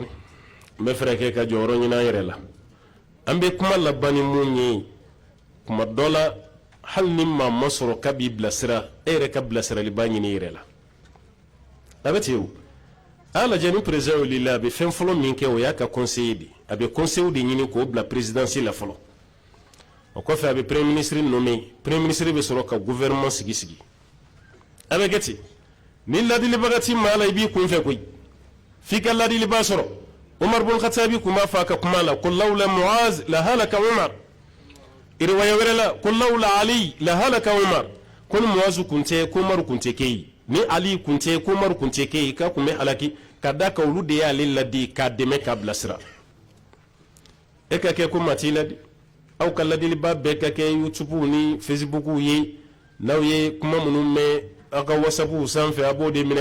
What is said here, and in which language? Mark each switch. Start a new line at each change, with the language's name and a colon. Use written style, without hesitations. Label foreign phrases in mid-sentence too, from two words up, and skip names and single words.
Bambara: n bɛ fɛrɛ kɛ ka jɔyɔrɔ ɲini an yɛrɛ la an bɛ kuma laban ni mun ye kuma dɔ la hali ni maa ma sɔrɔ k'a b'i bilasira e yɛrɛ ka bilasiraliba ɲini i yɛrɛ la a bɛ ten o a y'a lajɛ ni président wulila a bɛ fɛn fɔlɔ min kɛ o y'a ka conseiller de a bɛ conseiller de ɲini k'o bila présidence la fɔlɔ o kɔfɛ a bɛ
French: premier ministre nommé premier ministre
Bambara: bɛ sɔrɔ ka gouvernement sigi a bɛ kɛ ten ni ladilibaga t'i maa la i b'i kunfɛ koyi fi ka ladili ba sɔrɔ umar bin khattabi kuma fa ka kuma la
Arabic: قل لولا معاذ لهلك عمر
Bambara: riwaya wɛrɛ la
Arabic: قل لولا علي لهلك عمر
Bambara: ko ni muaz kunte ko umar kunte kei ni ali kunte ko umar kunte kei ka kun bɛ halaki ka da ka olu de y'ale ladi k'a dɛmɛ k'a bilasira e ka kɛ ko maa t'i ladi aw ka ladiliba bɛɛ ka kɛ youtube ni facebook ye n'aw ye kuma minnu mɛn aw ka whatsapp sanfɛ a b'o de minɛ